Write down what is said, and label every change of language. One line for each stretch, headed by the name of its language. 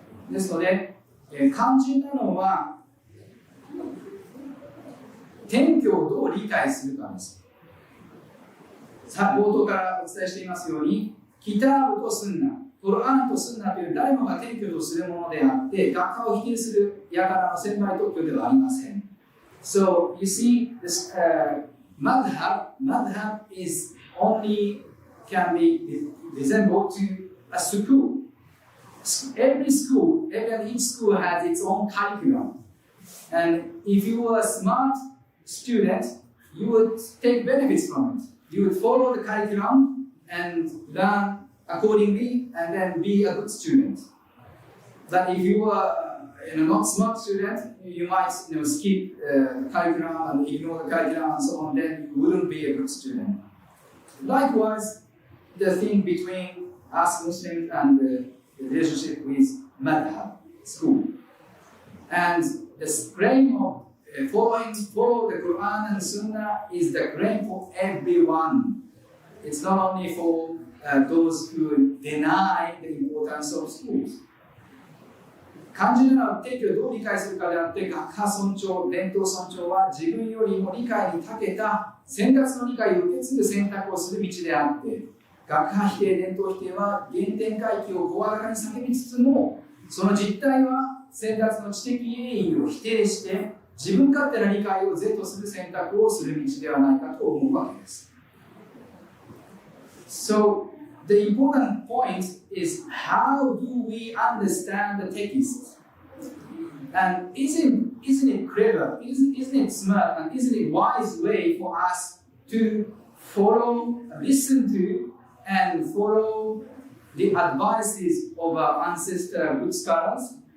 Japanese: ですので、肝心なのは典教をどう理解するかです。さあ、冒頭からお伝えしていますように、キターブとスンナ、コルアンとスンナという誰もが典教とするものであって、学派を否定する輩の専売特許ではありません。
English: So, you see, this madhab is only can be resembled to a school. Each school has its own curriculum. And if you were a smart student, you would take benefits from it. You would follow the curriculum and learn accordingly and then be a good student. But if you were not smart student, you might skip the curriculum and ignore the curriculum and so on, then you wouldn't be a good student. Likewise, the thing between us Muslims and the relationship with madhab, school. And the claim of follow the Quran and Sunnah is the claim for everyone. It's not only for those who deny the importance of schools.
Japanese: 肝心なのは典教をどう理解するかであって、学派尊重、伝統尊重は自分よりも理解に長けた先達の理解を受け継ぐ選択をする道であって、学派否定、伝統否定は原点回帰を声高に叫びつつも、その実態は先達の知的栄意を否定して、自分勝手な理解を是とする選択をする道ではないかと思うわけです。
English: So, the important point is how do we understand the text? And isn't it clever, isn't it smart, and isn't it wise way for us to follow, listen to, and follow the advices of our ancestral good scholars?